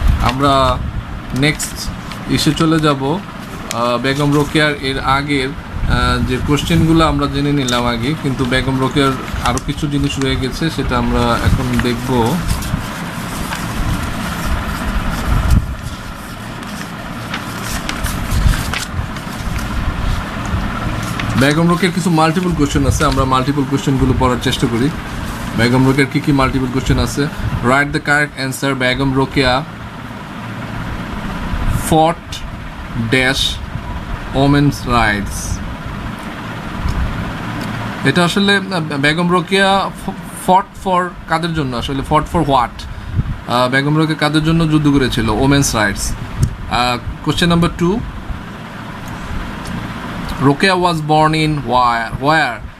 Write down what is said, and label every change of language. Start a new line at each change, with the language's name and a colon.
Bangla: আমরা নেক্সট এসে চলে যাব বেগম রোকেয়ার এর আগের যে কোশ্চেনগুলো আমরা জেনে নিলাম আগে, কিন্তু বেগম রোকেয়ার আরও কিছু জিনিস রয়ে গেছে, সেটা আমরা এখন দেখব। বেগম রোকেয়ার কিছু মাল্টিপল কোশ্চেন আছে, আমরা মাল্টিপল কোশ্চেনগুলো পড়ার চেষ্টা করি। বেগম রোকেয়ার কী মাল্টিপল কোশ্চেন আছে?
English: Write the correct answer. Begum Rokeya fought dash women's rights.
Bangla: এটা আসলে বেগম রোকেয়া ফট ফর কাদের জন্য? আসলে
English: Fought for what?
Bangla: Begum Rokeya কাদের জন্য যুদ্ধ করেছিল? Women's rights.
English: Question number 2: Rokeya was born in war?